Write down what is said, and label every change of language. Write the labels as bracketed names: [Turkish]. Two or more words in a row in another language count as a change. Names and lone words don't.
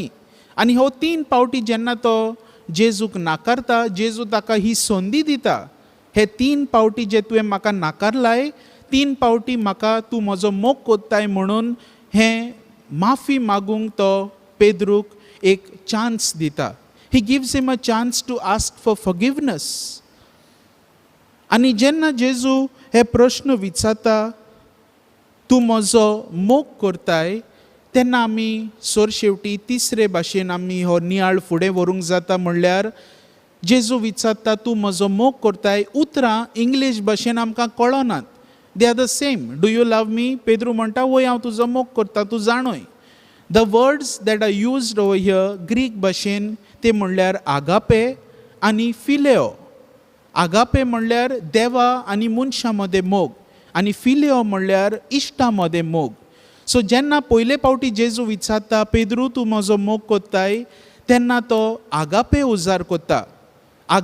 [Konkani] आनी हो 3 पावटी जेन्ना तो जेजूक नाकारता, जेजू ताका ही संदी दिता, हे 3 पावटी जे तुवें म्हाका नाकारलाय, 3 पावटी म्हाका तूं म्हजो मोग कोत्ताय म्हणून हें माफी मागूंक तो पेद्रूक एक चान्स दिता. [English] he gives him a chance to ask for forgiveness. [Konkani] आनी जेन्ना जेजू हे प्रश्न विचारता, तूं म्हजो मोग करताय, तेन्ना आमी सरशेवटी तिसरे भाशेन आमी हो नियाळ फुडें व्हरूंक जाता. म्हणल्यार जेजू विचारता, तूं म्हजो मोग करताय, उतरां इंग्लीश भाशेन आमकां कळनात. [English] they are the same. Do you love me? [Konkani] पेद्रू म्हणटा, वय हांव तुजो मोग करता, तूं जाणय. [English] the words that are used over here [Konkani] ग्रीक भाशेन ते म्हणल्यार आगापे आनी फिलेओ. आगापे म्हणल्यार देवा आनी मनशां मदें मोग, आनी फिलेओ म्हणल्यार इश्टां मदें मोग. सो जेन्ना पयले पावटी जेजू विचारता, पेद्रू तूं म्हजो मोग कोत्ताय, तेन्ना तो आगापे उजार कोत्ता.